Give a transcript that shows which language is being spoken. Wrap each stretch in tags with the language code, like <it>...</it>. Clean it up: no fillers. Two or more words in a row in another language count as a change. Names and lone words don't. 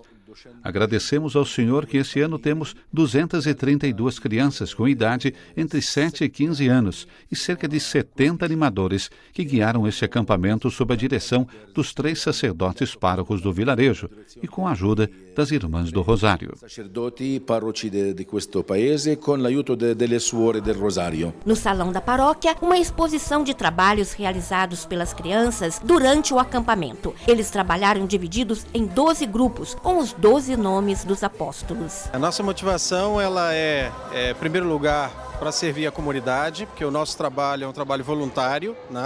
<pt>Agradecemos ao Senhor que esse ano temos 232 crianças com idade entre 7 e 15 anos e cerca de 70 animadores que guiaram este acampamento sob a direção dos 3 sacerdotes párocos do vilarejo e com a ajuda das Irmãs do Rosário.</pt> <it>Sacerdoti parroci di questo paese con l'aiuto delle suore del Rosario.</it> <pt>No salão da paróquia, uma exposição de trabalhos realizados pelas crianças durante o acampamento. Eles trabalharam divididos em 12 grupos, com os 12 nomes dos apóstolos. A nossa motivação ela é em primeiro lugar, para servir a comunidade, porque o nosso trabalho é um trabalho voluntário, né?</pt>